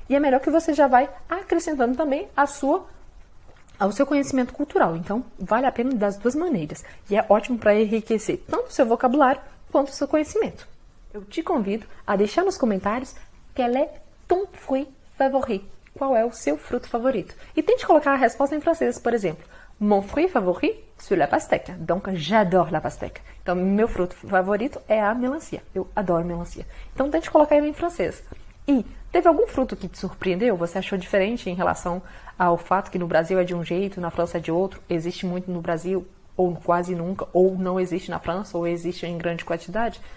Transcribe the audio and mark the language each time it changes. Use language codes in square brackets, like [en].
[pt] E é melhor que você já vai acrescentando também ao seu conhecimento cultural. Então, vale a pena das duas maneiras. E é ótimo para enriquecer tanto o seu vocabulário quanto o seu conhecimento. Eu te convido a deixar nos comentários [fr] quel est ton fruit favori. [pt] Qual é o seu fruto favorito? E tente colocar a resposta em francês, por exemplo. [fr] Mon fruit favori, c'est la pastèque. Donc, j'adore la pastèque. [pt] Então, meu fruto favorito é a melancia. Eu adoro melancia. Então, tente colocar ele em francês. E teve algum fruto que te surpreendeu? Você achou diferente em relação ao fato que no Brasil é de um jeito, na França é de outro? Existe muito no Brasil, ou quase nunca, ou não existe na França, ou existe em grande quantidade?